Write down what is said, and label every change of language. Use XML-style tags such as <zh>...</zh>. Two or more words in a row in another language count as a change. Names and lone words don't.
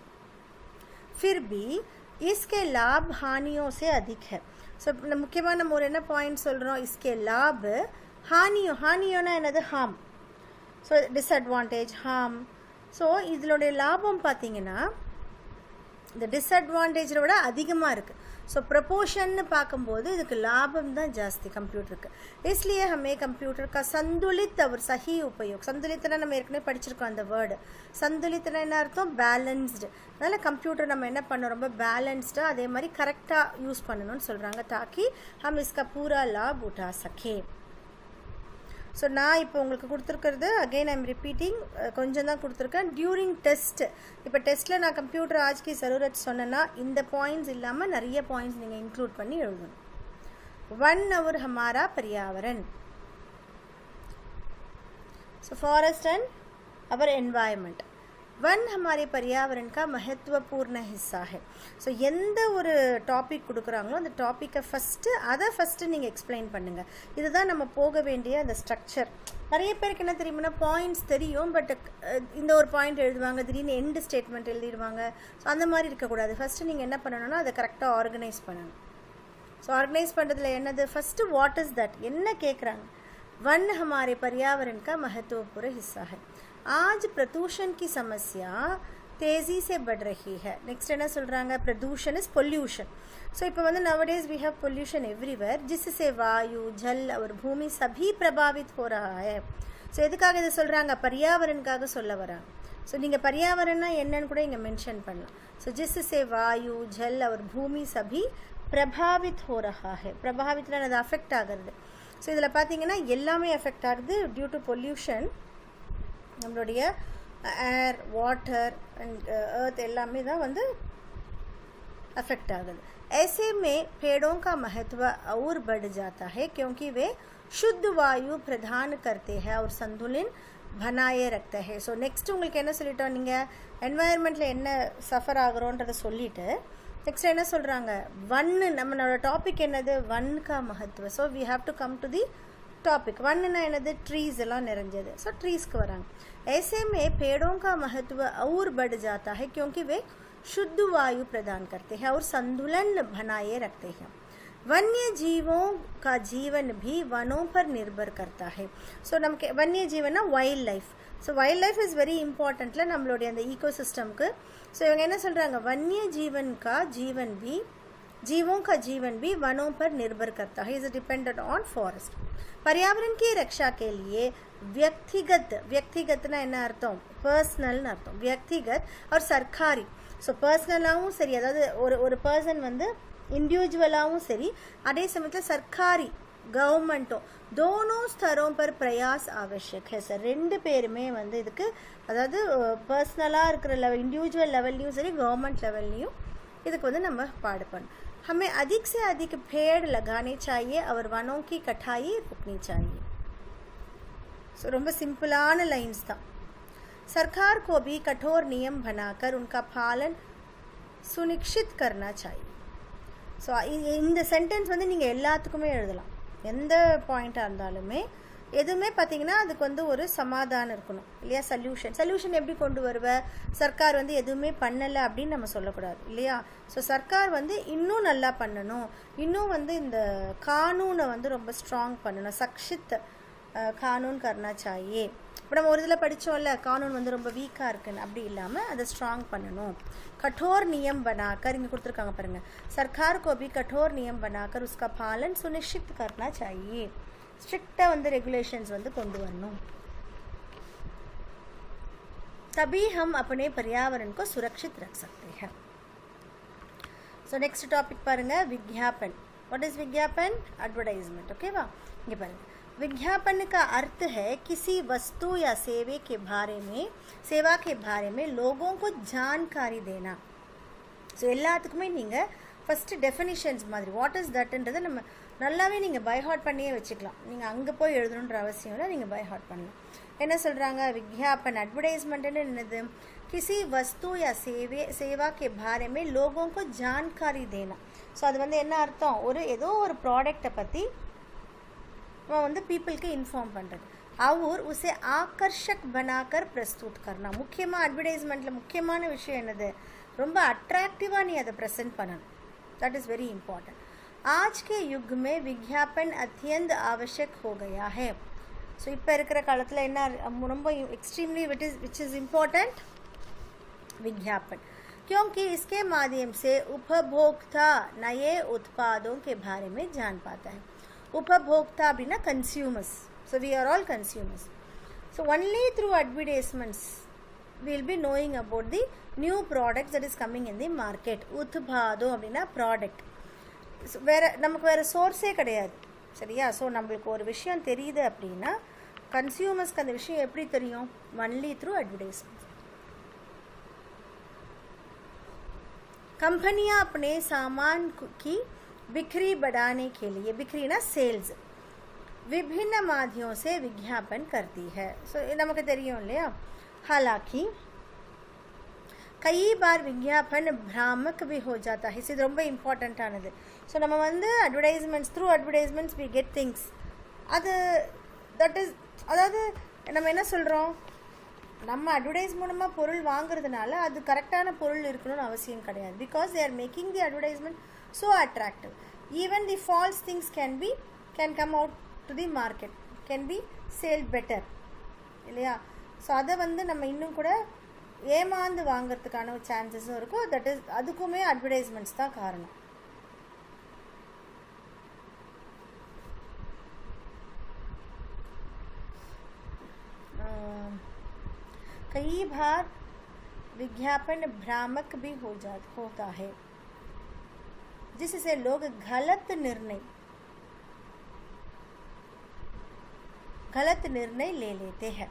<hi>फिर भी इसके लाभ हानियों से अधिक है. ஸோ முக்கியமாக நம்ம ஒரு என்ன பாயிண்ட் சொல்கிறோம்? इसके लाभ हानियोना</hi> <ta>என்னது? ஹார்ம்.</ta> <en>so disadvantage, harm.</en> <ta>ஸோ இதனுடைய லாபம் பார்த்தீங்கன்னா இந்த டிஸ்அட்வான்டேஜை விட அதிகமாக இருக்குது. ஸோ ப்ரொपोर्शन பார்க்கும்போது இதுக்கு லாபம் தான் ஜாஸ்தி கம்ப்யூட்டருக்கு.</ta> <hi>इसलिए हमें कंप्यूटर का संतुलित और सही उपयोग.</hi> <ta>संतुलितना நம்ம ஏற்கனவே படிச்சிருக்கோம் அந்த வேர்டு. संतुलितना என்ன அர்த்தம்? பேலன்ஸ்டு. அதனால் கம்ப்யூட்டர் நம்ம என்ன பண்ணோம்? ரொம்ப பேலன்ஸ்டாக அதே மாதிரி கரெக்டாக யூஸ் பண்ணணும்னு சொல்கிறாங்க.</ta> <hi>ताकि हम इसका पूरा लाभ उठा सकें.</hi> <ta>ஸோ நான் இப்போ உங்களுக்கு கொடுத்துருக்கிறது</ta> <en>again I'm repeating,</en> <ta>கொஞ்சம் தான் கொடுத்துருக்கேன்.</ta> <en>during test,</en> <ta>இப்போ டெஸ்ட்டில் நான் கம்ப்யூட்டர் ஆஜ் கி ज़रूरत சொன்னேன்னா இந்த பாயிண்ட்ஸ் இல்லாமல் நிறைய பாயிண்ட்ஸ் நீங்கள் இன்க்ளூட் பண்ணி எழுதணும்.</ta> <hi>1 और हमारा पर्यावरण.</hi> <en>so forest and our environment.</en> <hi>वन हमारे पर्यावरण का महत्वपूर्ण हिस्सा है.</hi> <ta>ஸோ எந்த ஒரு டாபிக் கொடுக்குறாங்களோ அந்த டாப்பிக்கை ஃபஸ்ட்டு நீங்கள் எக்ஸ்பிளைன் பண்ணுங்கள். இதுதான் நம்ம போக வேண்டிய அந்த ஸ்ட்ரக்சர். நிறைய பேருக்கு என்ன தெரியுமானா பாயிண்ட்ஸ் தெரியும், பட் இந்த ஒரு பாயிண்ட் எழுதுவாங்க, திடீர்னு</ta> <en>end statement</en> <ta>எழுதிடுவாங்க. ஸோ அந்த மாதிரி இருக்கக்கூடாது. ஃபஸ்ட்டு நீங்கள் என்ன பண்ணணும்னா அதை கரெக்டாக ஆர்கனைஸ் பண்ணணும். ஸோ ஆர்கனைஸ் பண்ணுறதுல என்னது, ஃபஸ்ட்டு</ta> <en>what is that,</en> <ta>என்ன கேட்குறாங்க.</ta> <hi>वन हमारे पर्यावरण का महत्वपूर्ण हिस्सा है. आज प्रदूषण की समस्या तेज़ी से बढ़ रही है.</hi> <ta>नेक्स्ट என்ன சொல்கிறாங்க,</ta> <en>प्रदूषण is pollution. ஸோ</en> <ta>இப்போ வந்து</ta> <en>nowadays we have pollution everywhere,</en> <hi>जिससे वायु जल और भूमि सभी प्रभावित हो रहा है.</hi> <ta>ஸோ எதுக்காக இதை சொல்கிறாங்க, பர்யாவரனுக்காக சொல்ல வராங்க. ஸோ நீங்கள் பர்யாவரன்னா என்னன்னு கூட இங்கே மென்ஷன் பண்ணலாம்.</ta> <hi>ஸோ जिससे वायु जल और भूमि सभी प्रभावित हो रहा है.</hi> <ta>प्रभावितனா அது அஃபெக்ட் ஆகிறது. ஸோ இதில் பார்த்தீங்கன்னா எல்லாமே எஃபெக்ட் ஆகுது</ta> <en>due to pollution.</en> <ta>நம்மளுடைய</ta> <en>air, water and earth</en> <ta>எல்லாமே தான் வந்து அஃபெக்ட் ஆகல.</ta> <hi>ऐसे में पेड़ों का महत्व और बढ़ जाता है क्योंकि वे शुद्ध वायु प्रदान करते हैं और संतुलन बनाए रखते हैं.</hi> <ta>ஸோ நெக்ஸ்ட் உங்களுக்கு என்ன சொல்லிட்டோம், நீங்கள் என்வாயர்மெண்ட்டில் என்ன சஃபர் ஆகிறோன்றதை சொல்லிவிட்டு நெக்ஸ்ட் என்ன சொல்கிறாங்க, வன்னு நம்மளோட டாபிக் என்னது,</ta> <hi>वन का महत्व.</hi> <en>so we have to come to the topic.</en> <ta>वनना என்னது, ட்ரீஸ் எல்லாம் நிறைஞ்சது. ஸோ ட்ரீஸ்க்கு வராங்க.</ta> <hi>ऐसे में पेड़ों का महत्व और बढ़ जाता है क्योंकि वे शुद्ध वायु प्रदान करते हैं और संतुलन बनाए रखते हैं. वन्य जीवों का जीवन भी वनों पर निर्भर करता है.</hi> <ta>ஸோ நமக்கு</ta> <hi>वन्य जीवना</hi> <en>wild life. so wild life is very important</en> <ta>நம்மளுடைய அந்த ஈகோசிஸ்டம்க்கு. ஸோ இவங்க என்ன சொல்கிறாங்க,</ta> <hi>वन्य जीवन का जीवन भी जीवों का जीवन भी वनों पर निर्भर करता है,</hi> <en>is dependent on forest.</en> <hi>पर्यावरण की रक्षा के लिए व्यक्तिगतना</hi> <ta>என்ன அர்த்தம், பர்சனல்னு அர்த்தம்.</ta> <hi>व्यक्तिगत और सरकारी.</hi> <ta>ஸோ பர்சனலாகவும் சரி, அதாவது ஒரு பர்சன் வந்து இண்டிவிஜுவலாகவும் சரி, அதே சமயத்தில் சர்க்காரி கவர்மெண்ட்டும்</ta> <hi>दोनों स्तरों पर प्रयास आवश्यक है.</hi> <ta>சார் ரெண்டு பேருமே வந்து இதுக்கு, அதாவது பர்சனலாக இருக்கிற லெவல், இண்டிவிஜுவல் லெவல்லையும் சரி, கவர்மெண்ட் லெவல்லையும் இதுக்கு வந்து நம்ம பாடுபடணும்.</ta> <hi>हमें अधिक से अधिक पेड़ लगाने चाहिए और वनों की कटाई रोकनी चाहिए.</hi> <ta>ஸோ ரொம்ப சிம்பிளான லைன்ஸ் தான்.</ta> <hi>सरकार को भी कठोर नियम बनाकर उनका पालन सुनिश्चित करना चाहिए.</hi> <ta>ஸோ இந்த சென்டென்ஸ் வந்து நீங்கள் எல்லாத்துக்குமே எழுதலாம், எந்த பாயிண்ட்டாக இருந்தாலுமே. எதுவுமே பார்த்தீங்கன்னா அதுக்கு வந்து ஒரு சமாதானம் இருக்கணும் இல்லையா. சொல்யூஷன் எப்படி கொண்டு வருவ, சர்க்கார் வந்து எதுவுமே பண்ணலை அப்படின்னு நம்ம சொல்லக்கூடாது இல்லையா. ஸோ சர்க்கார் வந்து இன்னும் நல்லா பண்ணணும், இன்னும் வந்து இந்த கானூனை வந்து ரொம்ப ஸ்ட்ராங் பண்ணணும்.</ta> <hi>सक्षित कानून करना चाहिए.</hi> <ta>இப்போ நம்ம ஒரு இதில் படித்தோம்ல, கானூன் வந்து ரொம்ப வீக்காக இருக்குன்னு, அப்படி இல்லாமல் அதை ஸ்ட்ராங் பண்ணணும்.</ta> <hi>कठोर नियम बनाकर, इनके</hi> <ta>கொடுத்துருக்காங்க பாருங்க,</ta> <hi>सरकार को भी कठोर नियम बनाकर उसका पालन सुनिश्चित करना चाहिए.</hi> <ta>ஸ்ட்ரிக்டாக வந்து ரெகுலேஷன்ஸ் வந்து கொண்டு வரணும்.</ta> <hi>तभी हम अपने पर्यावरण को सुरक्षित रख सकते हैं.</hi> <ta>ஸோ நெக்ஸ்ட் டாபிக் பாருங்க,</ta> <hi>विज्ञापन.</hi> <en>what is विज्ञापन, एडवर्टाइजमेंट.</en> <ta>ओकेवा, இங்கே பாருங்க,</ta> <hi>विज्ञापन का अर्थ है किसी वस्तु या सेवा के बारे में लोगों को जानकारी देना.</hi> <ta>ஸோ எல்லாத்துக்குமே நீங்கள் ஃபஸ்ட்டு டெஃபினிஷன்ஸ் மாதிரி</ta> <en>what is that</en> <ta>நம்ம நல்லாவே நீங்கள்</ta> <en>by heart</en> <ta>பண்ணியே வச்சுக்கலாம். நீங்கள் அங்கே போய் எழுதணுன்ற அவசியம் இல்லை, நீங்கள்</ta> <en>by heart</en> <ta>பண்ணலாம். என்ன சொல்கிறாங்க, விज्ञापन அட்வர்டைஸ்மெண்ட்டுன்னு என்னது,</ta> <hi>किसी वस्तु या सेवा के बारे में लोगों को जानकारी देना.</hi> <ta>ஸோ அது வந்து என்ன அர்த்தம், ஏதோ ஒரு ப்ராடக்டை பற்றி वो வந்து पीपल्க்கு इन्फॉर्म பண்ணுறது.</ta> <hi>और उसे आकर्षक बनाकर प्रस्तुत करना.</hi> <ta>முக்கியமாக அட்வர்டைஸ்மெண்ட்டில் முக்கியமான விஷயம் என்னது, ரொம்ப அட்ராக்டிவாக நீ அதை ப்ரெசென்ட் பண்ணணும்.</ta> <en>that is very important.</en> <hi>आज के युग में विज्ञापन अत्यंत आवश्यक हो गया है.</hi> <ta>ஸோ இப்போ இருக்கிற காலத்தில் என்ன ரொம்ப</ta> <en>extremely which is important,</en> <ta>विज्ञापन.</ta> <hi>क्योंकि इसके माध्यम से उपभोक्ता नए उत्पादों के बारे में जान पाता है.</hi> <en>उपभोक्ता அப்படின்னா consumers. So we are all consumers. So only through advertisements we will be knowing about the new products that is coming in the market.</en> <ta>உத்பாதம் அப்படின்னா ப்ராடக்ட். நமக்கு வேறு சோர்ஸே கிடையாது சரியா. ஸோ நம்மளுக்கு ஒரு விஷயம் தெரியுது அப்படின்னா கன்சியூமர்ஸ்க்கு அந்த விஷயம் எப்படி தெரியும்,</ta> <en>only through advertisements.</en> <hi>कंपनियां अपने सामान की बिक्री बढ़ाने के लिए, बिक्री ना सेल्स, विभिन्न माध्यमों से विज्ञापन करती है.</hi> <ta>सो நமக்கு தெரியும் இல்லையா.</ta> <hi>हालांकि कई बार विज्ञापन भ्रामक भी हो जाता है.</hi> <ta>இது ரொம்ப இம்பார்ட்டண்ட்டானது. ஸோ நம்ம வந்து</ta> <en>advertisements through advertisements we get things.</en> <ta>அது</ta> <en>that is,</en> <ta>அதாவது நம்ம என்ன சொல்கிறோம், நம்ம அட்வர்டைஸ் மூலமாக பொருள் வாங்குறதுனால அது கரெக்டான பொருள் இருக்கணும்னு அவசியம் கிடையாது.</ta> <en>because they are making the advertisement so attractive. Even the false things can come out to the market, can be sale better இல்லையா?</en> <ta>ஸோ அதை வந்து நம்ம இன்னும் கூட ஏமாந்து வாங்கிறதுக்கான சான்சஸும் இருக்கும்.</ta> <en>that is,</en> <ta>அதுக்குமே அட்வர்டைஸ்மெண்ட்ஸ் தான் காரணம்.</ta> <hi>कई बार विज्ञापन भ्रामक भी होता है जिससे लोग गलत निर्णय ले लेते हैं.</hi>